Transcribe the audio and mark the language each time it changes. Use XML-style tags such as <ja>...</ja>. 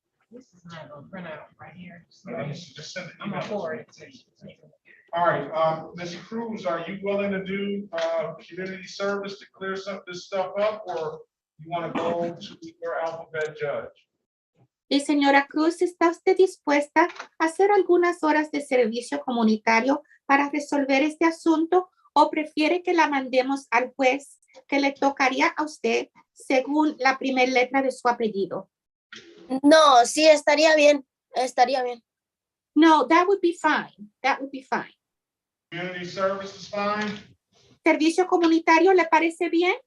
<en>This is not gonna print out right here. Just send I'm gonna forward it to you. All right, Ms. Cruz, are you willing to do community service to clear this stuff up, or you want to go to your alphabet judge?</en> <es>Y señora Cruz, ¿está usted dispuesta a hacer algunas horas de servicio comunitario para resolver este asunto o prefiere que la mandemos al juez que le tocaría a usted según la primera letra de su apellido? No, sí, estaría bien. Estaría bien.</es> <en>No, that would be fine. That would be fine. Community service is fine?</en> <es>¿Servicio comunitario le parece bien?</es>